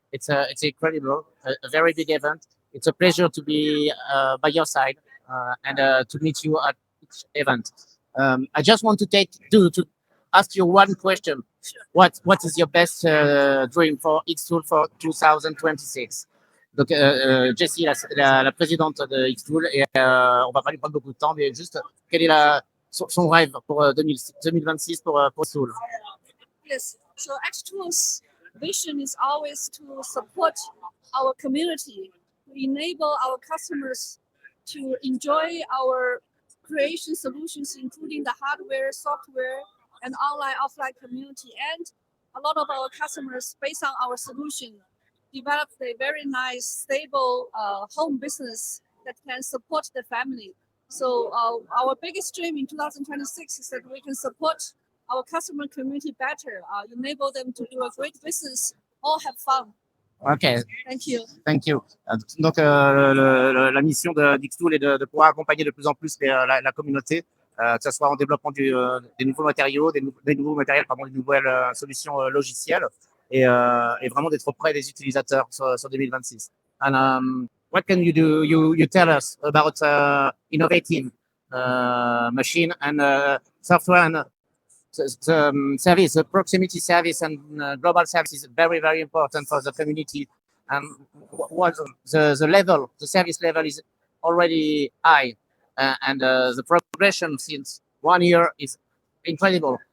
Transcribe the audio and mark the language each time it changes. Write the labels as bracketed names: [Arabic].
[English] It's incredible, a very big event. It's a pleasure to be by your side and to meet you at each event. I just want to ask you one question. What is your best dream for Xtool for 2026? [French] Donc, Jessie, la présidente de Xtool, et on va pas lui prendre beaucoup de temps, mais juste, quel est son rêve pour 2026 pour Xtool? [English] Yes, so Xtool's vision is always to support our community, to enable our customers to enjoy our creation solutions, including the hardware, software, and online, offline community. And a lot of our customers, based on our solution, developed a very nice, stable home business that can support the family. So our biggest dream in 2026 is that we can support our customer community better, enable them to do a great business, all have fun. OK. Thank you. Thank you. [French] Donc, la mission d'Xtool est de pouvoir accompagner de plus en plus la communauté, que ce soit en développant des nouveaux matériaux, des nouveaux matériels, pardon, des nouvelles solutions logicielles et vraiment d'être auprès des utilisateurs sur 2026. [English] And what can you do? You tell us about innovative machine and software and the service, the proximity service and global service is very, very important for the community. And what the level, the service level is already high, and the progression since 1 year is incredible.